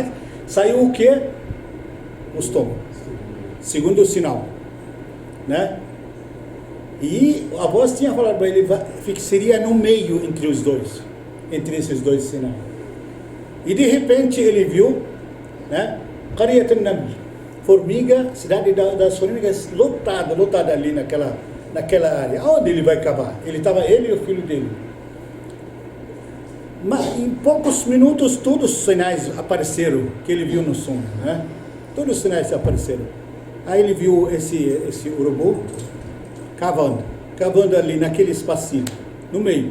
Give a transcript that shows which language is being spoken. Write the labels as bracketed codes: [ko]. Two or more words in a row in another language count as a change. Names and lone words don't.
[pt] Saiu o quê? O estômago. Segundo sinal, né? E a voz tinha falado para ele que seria no meio entre os dois, entre esses dois sinais. E de repente ele viu, né? Qaryat an-Naml, formiga, cidade das formigas lotada ali naquela área. Aonde ele vai cavar? Ele e o filho dele. Mas em poucos minutos todos os sinais apareceram que ele viu no sonho, né? Todos os sinais apareceram. Aí ele viu esse urubu cavando ali naquele espacinho, no meio.